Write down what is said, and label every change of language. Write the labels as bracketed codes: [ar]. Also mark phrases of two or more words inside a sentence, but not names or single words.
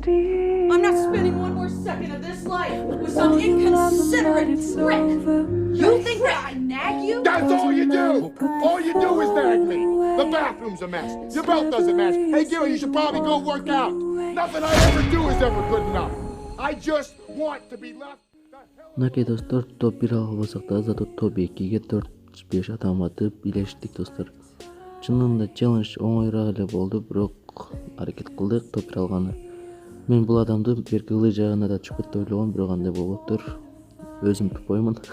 [en] I'm not spending one more second of this life with some inconsiderate prick. You think that I nag you? That's all you do. All you do is nag me. The bathroom's a mess. Your belt doesn't match. Hey, Gary, you should probably go work out. Nothing I ever do is ever good enough. I just want to be left the hell alone. [ky] Мынакей достор, топ 1 албасак да зато топ 2-ге 4-5 адам атып бийлештик достор. Чынында челлендж оңойраак эле болду, бирок аракет кылдык топ 1 алганы. Мен бул адамды берки ылый жагына да чукут деп ойлогом, бирок андай болуптур. Өзүм тупоймун.